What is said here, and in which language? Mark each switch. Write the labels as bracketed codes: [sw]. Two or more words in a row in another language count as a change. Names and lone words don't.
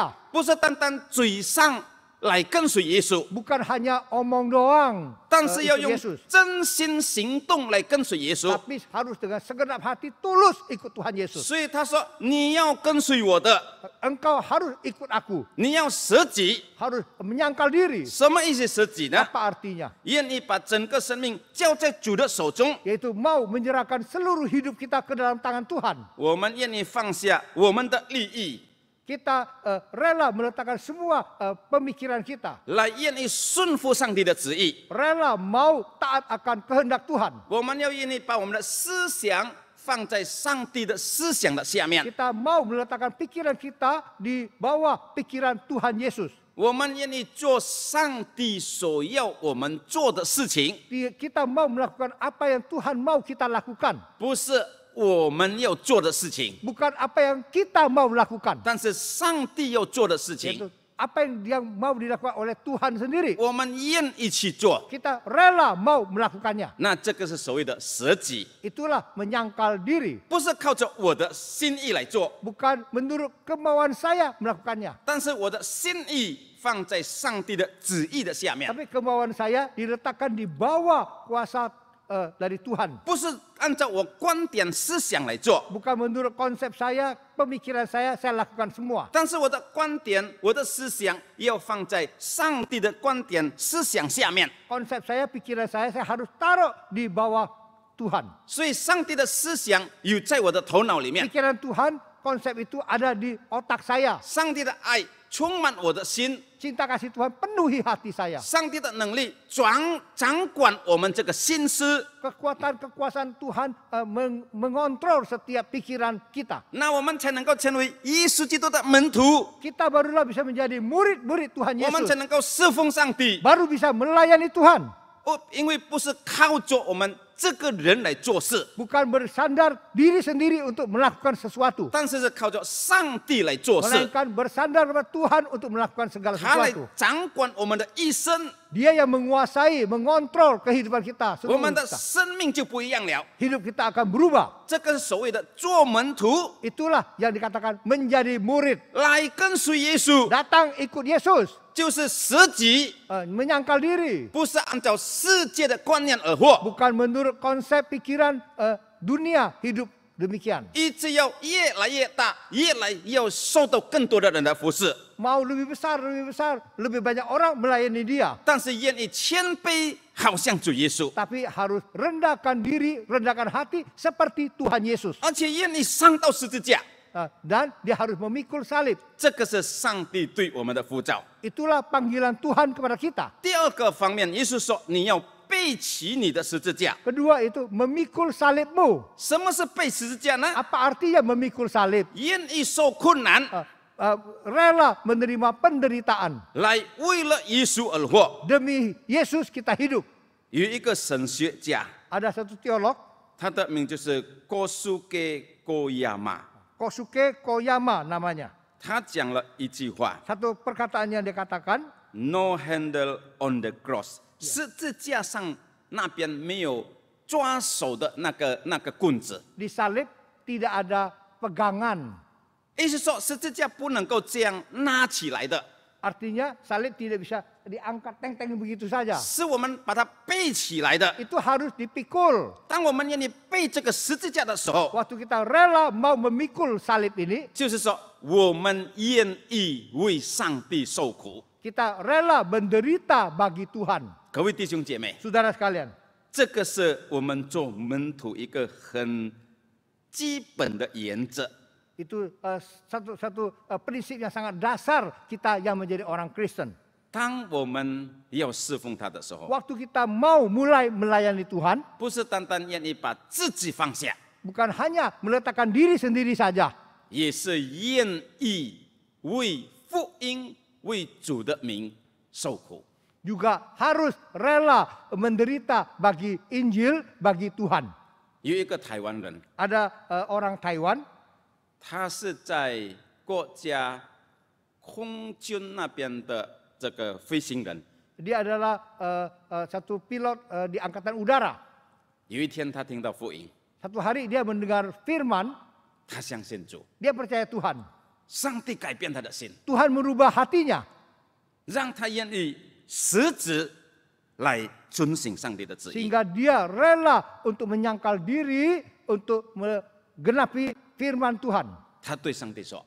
[zh] 不是单单嘴上来跟随耶稣， [id] Bukan hanya omong doang [zh] 但是要 [id] ikut [zh] 用 Yesus, 真心行动来跟随耶稣。 [id] tapi harus dengan segenap hati tulus ikut Tuhan Yesus. [zh] 所以他说：“你要跟随我的， [id] Engkau harus ikut aku, [zh] 你要舍己。 [id] harus menyangkal diri. [zh] 什么意思舍己呢？ [id] Apa artinya? [zh] 愿意把整个生命交在主的手中。 [id] Yaitu mau menyerahkan seluruh hidup kita ke dalam tangan Tuhan. [zh] 我们愿意放下我们的利益， [id] Kita rela meletakkan semua pemikiran kita. [zh] 来愿意顺服上帝的旨意。 [id] Rela mau taat akan kehendak Tuhan. [zh] 我们要愿意把我们的思想放在上帝的思想的下面。 [id] Kita mau meletakkan pikiran kita di bawah pikiran Tuhan Yesus. [zh] 我们愿意做上帝所要我们做的事情， [id] Kita mau melakukan apa yang Tuhan mau kita lakukan. [zh] 不是我们要做的事情， [id] Bukan apa yang kita mau lakukan. [zh] 但是上帝要做的事情， [id] Yaitu apa yang mau dilakukan oleh Tuhan sendiri. [zh] 我们愿意去做。 [id] Kita rela mau melakukannya. [zh] 那这个是所谓的舍己， [id] Itulah menyangkal diri. [zh] 不是靠着我的心意来做， [id] Bukan menurut kemauan saya melakukannya. [zh] 但是我的心意放在上帝的旨意的下面， [id] Tapi kemauan saya diletakkan di bawah kuasa dari Tuhan. [zh] 不是按照我观点思想来做， [id] Bukan menurut konsep saya, pemikiran saya lakukan semua. [zh] 但是我的观点、我的思想要放在上帝的观点、思想下面。 [id] Konsep saya, pikiran saya harus taruh di bawah Tuhan. [zh] 所以，上帝的思想有在我的头脑里面， [id] Pikiran Tuhan, konsep itu ada di otak saya. [zh] 上帝的爱充满我的心， [id] Cinta kasih Tuhan penuhi hati saya. [zh] 上帝的能力掌管我们这个心思。 [id] Kekuasaan Tuhan mengontrol setiap pikiran kita. [zh] 那我们才能够成为耶稣基督的门徒， [id] Kita barulah bisa menjadi murid-murid Tuhan [zh] 我们才 Yesus. 能够侍奉上帝。 [id] Baru bisa melayani Tuhan. [zh] 因为不是靠着我们这个人来做事， [id] Bukan bersandar diri sendiri untuk melakukan sesuatu. [zh] 但是是靠着上帝来做事， [id] Melainkan bersandar kepada Tuhan untuk melakukan segala [zh] 他来 [id] sesuatu. [zh] 掌管我们的一生， [id] Dia yang menguasai, mengontrol kehidupan kita. [zh] 我 [id] Seluruh [zh] 们的 [id] kita. [zh] 生命就不一样了。 [id] Hidup kita akan berubah. [zh] 这个是所谓的做门徒， [id] Itulah yang dikatakan menjadi murid. [zh] 来跟随耶稣， [id] Datang ikut Yesus. [zh] 就是舍己， [id] Menyangkal diri. [zh] 不是按照世界的观念而活， [id] Bukan menurut konsep pikiran dunia hidup demikian. [zh] 一直要越来越大，越来要受到更多的人的服侍， [id] Mau lebih besar, lebih banyak orang melayani dia. [zh] 但是愿意谦卑，好像主耶稣， [id] Tapi harus rendahkan diri, rendahkan hati seperti Tuhan Yesus. [zh] 而且愿意上到十字架。 [id] Dan dia harus memikul salib. [zh] 这个是上帝对我们的呼召。 [id] Itulah panggilan Tuhan kepada kita. [zh] 第二个方面，耶稣说你要背起你的十字架。 [id] Kedua itu memikul salibmu. [zh] 什么是背十字架呢？ [id] Apa artinya memikul salib? [zh] 愿意受困难， [id] Rela menerima penderitaan. [zh] 来为了耶稣而活。 [id] Demi Yesus kita hidup. [zh] 有一个神学家， [id] Ada satu teolog, [zh] 他的名就是 Kosuke Koyama， [id] Kosuke Koyama namanya. [zh] 他讲了一句话 [id] Satu perkataan yang dia katakan, [en] ：“No handle on the cross， [zh] 十字架上那边没有抓手的那个棍子。 [id] di salib tidak ada pegangan. [zh] 意思说十字架不能够这样拉起来的， [id] Artinya salib tidak bisa diangkat teng-teng begitu saja. [zh] 是我们把它背起来的。 [id] Itu harus dipikul. [zh] 当我们愿意背这个十字架的时候， [id] Waktu kita rela mau memikul salib ini, [zh] 就是说我们愿意为上帝受苦。 [id] kita rela menderita bagi Tuhan. [zh] 各位弟兄姐妹， [id] Saudara sekalian, [zh] 这个是我们做门徒一个很基本的原则。 [id] Itu satu prinsip yang sangat dasar kita yang menjadi orang Kristen. [zh] 当我们要侍奉他的时候， [id] Waktu kita mau mulai melayani Tuhan, [zh] 不是单单愿意把自己放下， [id] bukan hanya meletakkan diri sendiri saja, [zh] 也是愿意为福音、为主的名受苦。 [id] juga harus rela menderita bagi Injil, bagi Tuhan. [zh] 有一个台湾人， [id] Ada orang Taiwan, [zh] 他是在国家空军那边的这个飞行人。 [id] dia adalah satu pilot di Angkatan Udara. [zh] 有一天他听到福音， [id] Satu hari dia mendengar firman, [zh] 他相信主， [id] dia percaya Tuhan. [zh] 上帝改变他的心， [id] Tuhan merubah hatinya, [zh] 让他愿意实质来遵行上帝的旨意。 [id] sehingga dia rela untuk menyangkal diri untuk menggenapi firman Tuhan. [zh] 他对上帝说